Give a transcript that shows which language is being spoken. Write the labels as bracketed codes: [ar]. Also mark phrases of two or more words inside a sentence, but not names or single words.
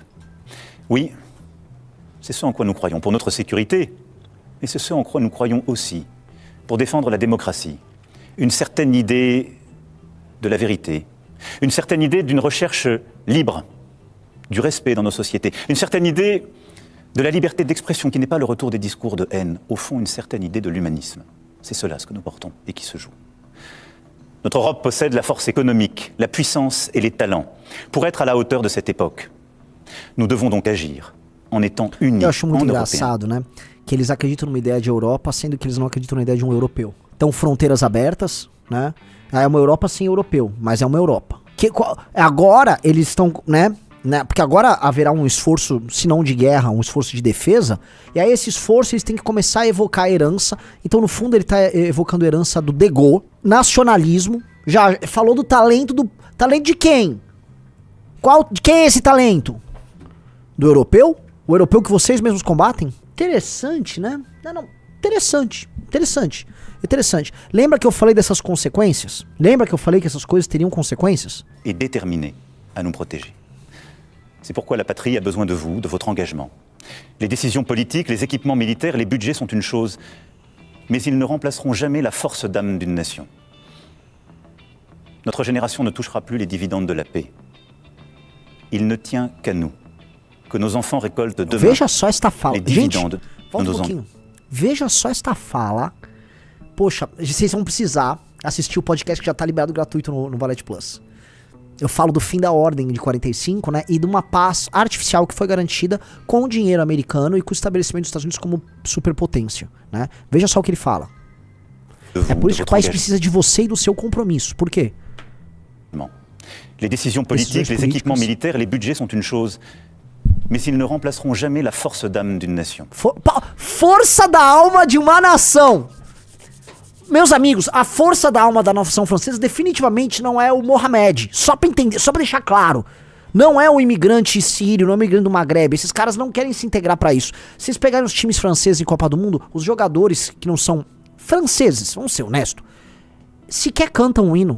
[fr] Oui, c'est ce en quoi nous croyons pour notre sécurité, mais c'est ce en quoi nous croyons aussi pour défendre la démocratie, une certaine idée de la vérité, une certaine idée d'une recherche libre, du respect dans nos sociétés, une certaine idée de la liberté d'expression qui n'est pas le retour des discours de haine, au fond une certaine idée de l'humanisme. C'est cela ce que nous portons et qui se joue. Notre Europe possède la force économique, la puissance et les talents pour être à la hauteur de cette époque. Nous devons donc agir en étant unis [pt] Eu acho muito [fr] en [pt] engraçado, né? Que eles acreditam numa ideia de Europa, sendo que eles não acreditam na ideia de um europeu. Então, fronteiras abertas, né? É uma Europa sem europeu, mas é uma Europa. Agora eles estão, né? Porque agora haverá um esforço, se não de guerra, um esforço de defesa, e aí esse esforço eles têm que começar a evocar a herança. Então no fundo ele tá evocando a herança do de Gaulle, nacionalismo, já falou do talento de quem? De quem é esse talento? Do europeu? O europeu que vocês mesmos combatem? Interessante, né? Interessante. Lembra que eu falei dessas consequências? Lembra que eu falei que essas coisas teriam consequências? [fr] Et déterminés à nous protéger. C'est pourquoi la patrie a besoin de vous, de votre engagement. Les décisions politiques, les équipements militaires, les budgets sont une chose, mais ils ne remplaceront jamais la force d'âme d'une nation. Notre génération ne touchera plus les dividendes de la paix. Il ne tient qu'à nous, que nos enfants récoltent demain [pt] Veja só esta fala. [fr] les dividendes [pt] Volta [fr] de nos [pt] pouquinho. Veja só esta fala. Poxa, vocês vão precisar assistir o podcast que já tá liberado gratuito no Valete Plus. Eu falo do fim da ordem de 45, né? E de uma paz artificial que foi garantida com o dinheiro americano e com o estabelecimento dos Estados Unidos como superpotência, né? Veja só o que ele fala. É por isso que o país precisa de você e do seu compromisso. Por quê? [fr] Les décisions politiques, les équipements militaires, les budgets sont une chose, mais ils ne remplaceront jamais la force d'âme d'une nation. [pt] Força da alma de uma nação. Meus amigos, a força da alma da nação francesa definitivamente não é o Mohamed. Só pra entender, só pra deixar claro. Não é o imigrante sírio, não é o imigrante do Maghreb. Esses caras não querem se integrar pra isso. Se vocês pegarem os times franceses em Copa do Mundo, os jogadores que não são franceses, vamos ser honestos, sequer cantam o hino.